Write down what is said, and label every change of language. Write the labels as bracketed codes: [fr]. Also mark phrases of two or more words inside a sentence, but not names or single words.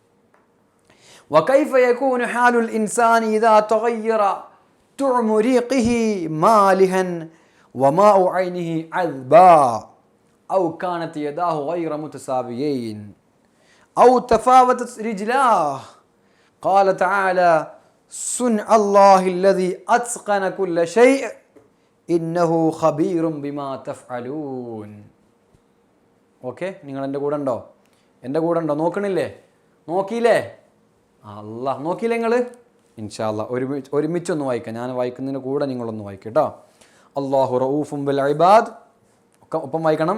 [ar] وكيف يكون حال الإنسان إذا تغير طعم ريقه مالها وماء عينه عذبا أو كانت يداه غير متساويين أو تفاوتت رجلاه قال تعالى صنع الله الذي أتقن كل شيء إنه خبير بما تفعلون. [ml] ഓക്കെ, നിങ്ങൾ എൻ്റെ കൂടെ ഉണ്ടോ? എൻ്റെ കൂടെ ഉണ്ടോ? നോക്കണില്ലേ? നോക്കിയില്ലേ? അല്ലാ, നോക്കിയില്ലേ നിങ്ങൾ? [ar] إن شاء الله [ml] ഒരുമിച്ചൊന്ന് വായിക്കാം. ഞാൻ വായിക്കുന്നതിന് കൂടെ നിങ്ങളൊന്ന് വായിക്കും കേട്ടോ. [ar] الله رؤوف بالعباد. [ml] ഒപ്പം വായിക്കണം.